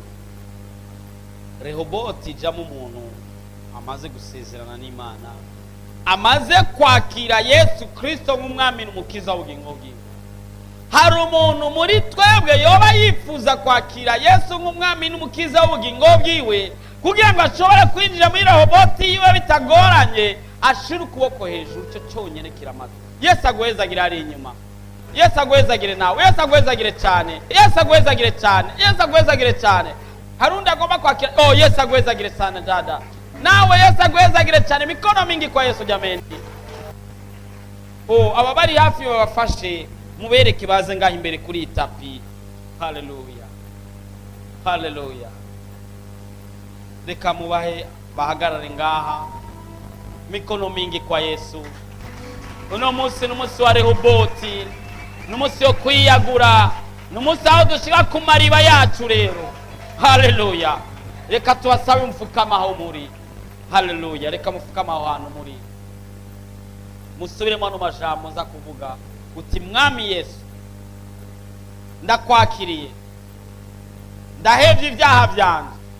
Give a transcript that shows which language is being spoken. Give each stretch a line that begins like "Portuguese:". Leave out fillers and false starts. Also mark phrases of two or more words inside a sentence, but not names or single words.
Rundi: Rehoboti jamo umuntu amaze gusezerana n'Imana, amaze kwakira Yesu Kristo nk'umwami n'umukiza w'ubugingo bwiwe. Hari umuntu muri twebwe yoba yifuza kwakira Yesu nk'umwami n'umukiza w'ubugingo bwiwe kugira ngo ashobore kwinjira muri Rehoboti yiwe bitagoranye, ashira ukuboko hejuru cyo cyonyine kiramaze. Yesu agwezagire ari inyuma. Yesu agwezagire nawe. Yesu agwezagire cyane. Yesu agwezagire cyane. Yesu agwezagire cyane. Harundi agomba kwakira. Oh, Yesu agwezagire
Swahili: sana dada.
Rundi: Nawe Yesu agwezagire cyane.
Swahili: Mikono mingi kwa Yesu jameni.
Rundi: Oh, ababari hafi babafashe mubereke baze ngaho imbere kuri itapi. Haleluya. Haleluya. Reka mubahe bahagarare ngaha,
Swahili: mikono mingi kwa Yesu.
Rundi: Uno munsi n'umunsi wa Rehoboti, n'umunsi wo kwiyagura, n'umunsi aho dushika ku mariba yacu rero. Haleluya. Reka tuwasabe mfukama aho muri. Haleluya. Reka mufukama aho hantu muri. Musubiremo no majambo nza kuvuga uti mwami Yesu, ndakwakiriye, ndahevye ibyaha byanje,